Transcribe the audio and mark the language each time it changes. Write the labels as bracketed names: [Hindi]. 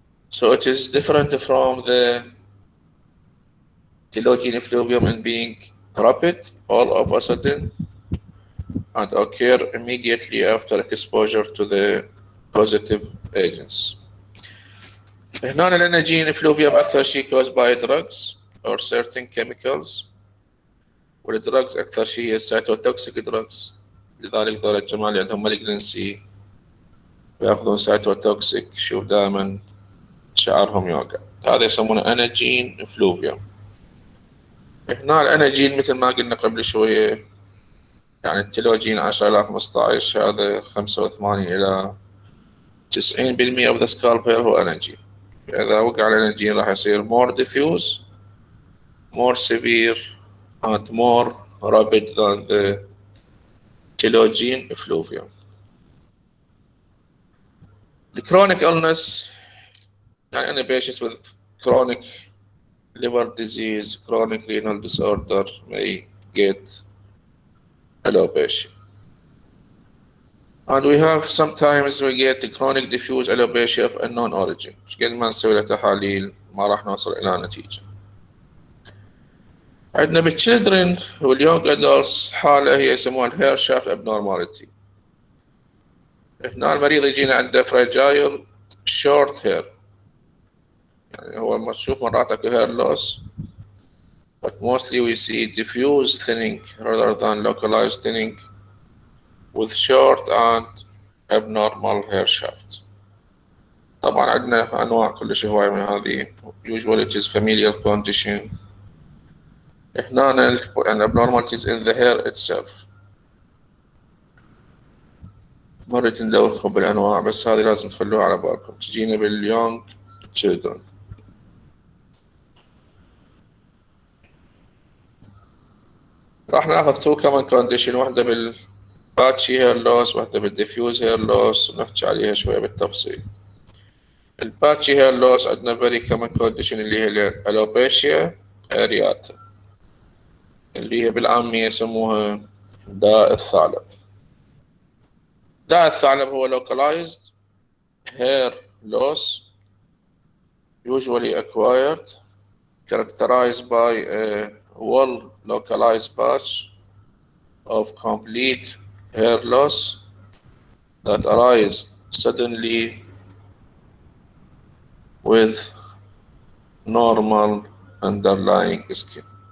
[English] So it is different from the telogen effluvium in being rapid all of a sudden and occur immediately after exposure to the positive agents. هنا الاناجين effluvium أكثر شيء caused by drugs or certain chemicals، [Arabic] والدراجز أكثر شيء هي [English] cytotoxic drugs. [Arabic] لذلك دول الجماعة اللي عندهم malignancy يأخذون cytotoxic شوف دائما شعرهم يوقع. هذا يسمونه اناجين effluvium. هنا الاناجين مثل ما قلنا قبل شوية يعني التلوجين 10 إلى 15 هذا 85 إلى 90% [English] of the scalp hair [Arabic] هو أناجين. إذا وقع الأناجين راح يصير [English] more diffuse, more severe and more rapid than the telogen effluvium. The chronic illness, يعني any patients with chronic liver disease, chronic renal disorder may get alopecia. And we have sometimes we get chronic diffuse alopecia of unknown origin. [Arabic] مش قد ما نسوي له تحاليل ما راح نوصل إلى نتيجة. عندنا بالchildren والyoung adults حالة هي يسموها الهير شافت abnormality. هنا المريض يجينا عنده [English] fragile short hair. [Arabic] يعني هو ما تشوف مرات اكو [English] hair loss, but mostly we see diffuse thinning rather than localized thinning with short and abnormal hair shaft. [Arabic] طبعا عندنا أنواع كلش هواية من هذه. [English] Usually it is familial condition. هنا abnormalities in the hair itself. [Arabic] مرة ندوخهم بالأنواع بس هذه لازم تخلوها على بالكم. تجينا باليونج children. راح ناخذ تو كمان كونديشن، واحدة بالباتشي هير لوس واحدة بالديفيوز هير لوس، ونحكي عليها شوية بالتفصيل. الباتشي هير لوس عندنا فيري كمان كونديشن اللي هي الألوبيشيا أرياتا، اللي هي بالعامية يسموها داء الثعلب. [English] داء الثعلب هو localized hair loss usually acquired characterized by a well localized patch of complete hair loss that arise suddenly with normal underlying skin.